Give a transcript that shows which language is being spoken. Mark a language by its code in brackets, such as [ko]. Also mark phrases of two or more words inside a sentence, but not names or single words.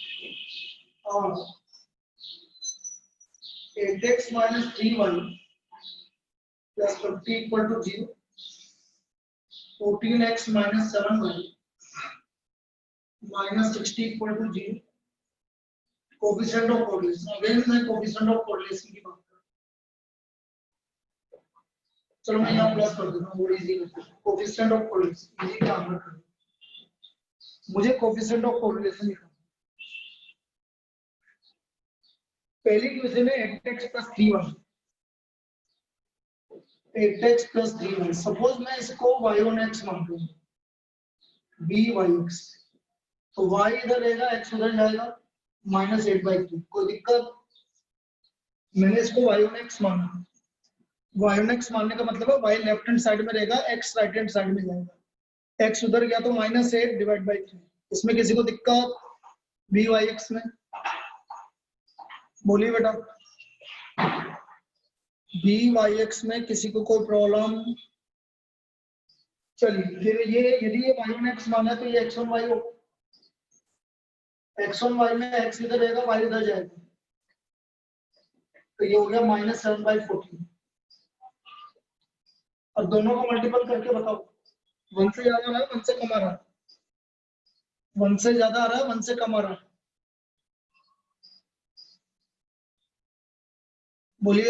[en] of 8x minus 3y plus 50 equal to 0. 14x minus 7y minus 60 equal to 0. Coefficient of correlation. [hi] Again मैं [en] coefficient of correlation [hi] की बात कर रहा हूँ. चलो मैं यहाँ प्लस कर देता हूँ, वो इजी करते हैं. [en] Coefficient of correlation [hi] इजी काम करते हैं. मुझे [en] coefficient of correlation [hi] लिखना. पहली इक्वेशन है 8x plus 3y. [en] 8x plus 3y. [hi] सपोज मैं इसको [en] y on x [hi] मान लूँ, byx. तो y इधर रहेगा, x उधर जाएगा, -8/3. कोई दिक्कत? मैंने इसको [en] y on x [hi] माना. [en] y on x [hi] मानने का मतलब है y [en] left hand side [hi] में रहेगा, x [en] right hand side [hi] में जाएगा. x उधर गया तो -8/3. इसमें किसी को दिक्कत? byx में बोलिए बेटा. byx में किसी को कोई प्रॉब्लम? चलिए फिर ये यदि ये [en] y on x [hi] माना तो ये [en] x on y [hi] हो. [en] x on y [hi] में x इधर रहेगा, y इधर जाएगा, तो ये हो गया -7/14. अब दोनों को मल्टीपल करके बताओ, 1 से ज्यादा आ रहा है, 1 से कम आ रहा है? 1 से ज्यादा आ रहा है, 1 से कम आ रहा है? बोलिए.